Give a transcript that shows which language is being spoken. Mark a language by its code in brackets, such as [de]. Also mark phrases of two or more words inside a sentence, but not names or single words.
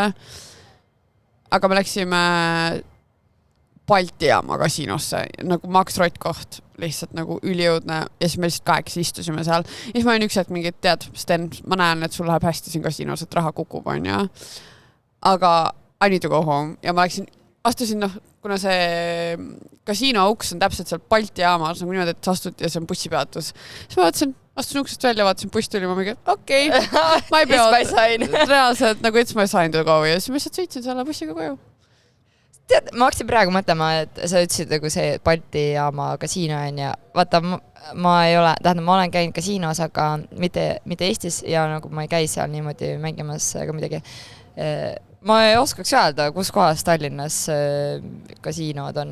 [et] Aga me läksime Balti jaama kasiinosse, nagu Max Rott-koht, lihtsalt nagu ülijõudne ja siis me lihtsalt 8 istusime seal. Ja siis ma olin üks hetk mingi, tead, Sten, ma näen, et sul läheb hästi siin kasiinos, et raha kukub on ja. Aga [en] I need to go home [et] ja ma astusin, kuna see kasiino auks on täpselt seal Balti jaamas, nagu niimoodi, et sa astud ja see on bussipeatus. Siis ma vaatasin, astusin uksest välja, vaatasin buss tuli, ma mingi, okei, ma ei pea reaalselt nagu [en] it's my sign to go [et] ja siis ma lihtsalt sõitsin selle bussiga koju. Tead, ma hakkasin praegu mõtlema, et sa ütlesid nagu see Balti jaama kasiino on ja vaata, ma olen käinud kasiinos, aga mitte Eestis ja nagu ma ei käi seal niimoodi mängimas ega midagi. Ma ei oskaks öelda, kus kohas Tallinnas kasiinod on.